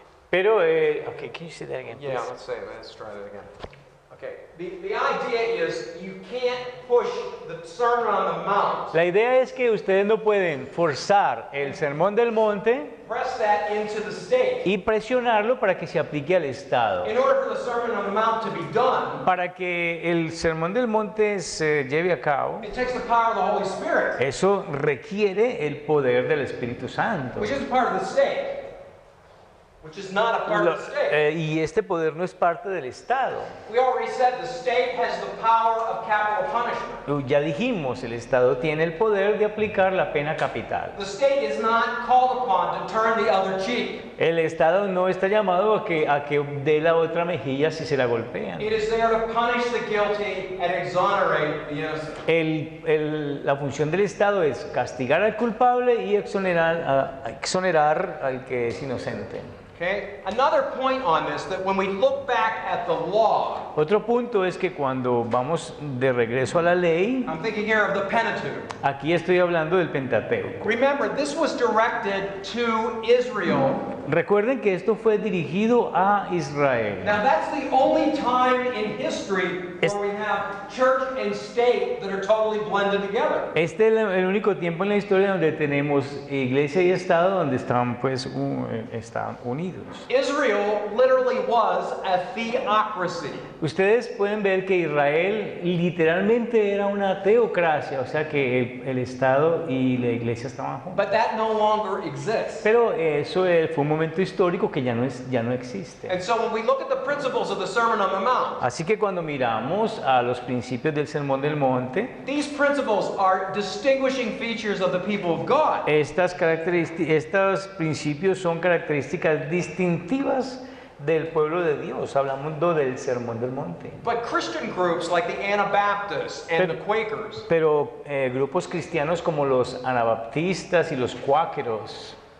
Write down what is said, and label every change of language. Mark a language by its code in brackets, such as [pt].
[en] pero, okay, can you say that again, Yeah, please? let's try that again. Okay, the idea is you can't push the Sermon on the Mount, [es] La idea es que ustedes no pueden forzar el Sermón del Monte [en] press that into the state. [es] y presionarlo para que se aplique al Estado. [en] In order for the Sermon on the Mount to be done, [es] Para que el Sermón del Monte se lleve a cabo, [en] it takes the power of the Holy Spirit, [es] eso requiere el poder del Espíritu Santo. [en] which is part of the state, which is not a part of the state. [es] Y este poder no es parte del Estado. [en] We already said the state has the power of capital punishment. [es] Ya dijimos, el Estado tiene el poder de aplicar la pena capital. [en] The state is not called upon to turn the other cheek. [es] El Estado no está llamado a que dé la otra mejilla si se la golpean. [en] It is there to punish the guilty and exonerate the innocent. [es] La función del Estado es castigar al culpable y exonerar al que es inocente. [en] Okay? Another point on this, that when we look back at the law, [es] Otro punto es que cuando vamos de regreso a la ley, [en] I'm thinking here of the Pentateuch. [es] aquí estoy hablando del Pentateuco. [en] Remember, this was directed to Israel. [es] Recuerden que esto fue dirigido a Israel. [en] Now, that's the only time in history where we have church and state that are totally blended together. [es] Este es el único tiempo en la historia donde tenemos iglesia y Estado donde están están unidos. [en] Israel literally was a theocracy. [es] Ustedes pueden ver que Israel literalmente era una teocracia, o sea que el Estado y la iglesia estaban juntos. [en] But that no longer exists. [es] Pero eso fue un momento histórico que ya no existe. [en] And so when we look at the principles of the Sermon on the Mount, [es] Así que cuando miramos a los principios del Sermón del Monte, [en] these principles are distinguishing features of the people of God. [es] estos principios son características distintivas del pueblo de Dios, hablando del Sermón del Monte. [en] But Christian groups like the Anabaptists and the Quakers [es] Pero grupos cristianos como los anabaptistas y los cuáqueros